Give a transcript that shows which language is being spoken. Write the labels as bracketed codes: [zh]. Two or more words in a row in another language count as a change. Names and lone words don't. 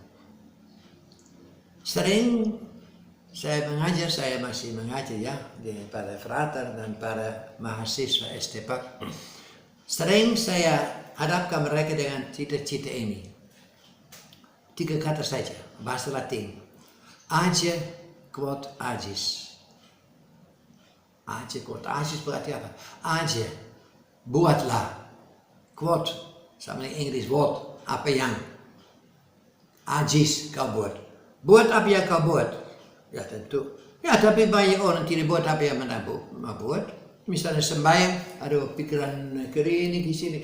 [id] Sering saya masih mengajar ya pada frater dan para mahasiswa STPAK. Sering saya hadapkan mereka dengan cita-cita ini. 3 kata saja, bahasa Latin. [la] Age quod agis. Age quod agis [id] berarti apa? Age, buatlah. Quod, sama dengan Inggris, what, apa yang. Agis, kau buat. Buat apa yang kau buat? Ya tentu. Ya tapi banyak orang tidak buat apa yang mereka mau buat. Misalnya sembahyang, ada pikiran ke ini, ke sini.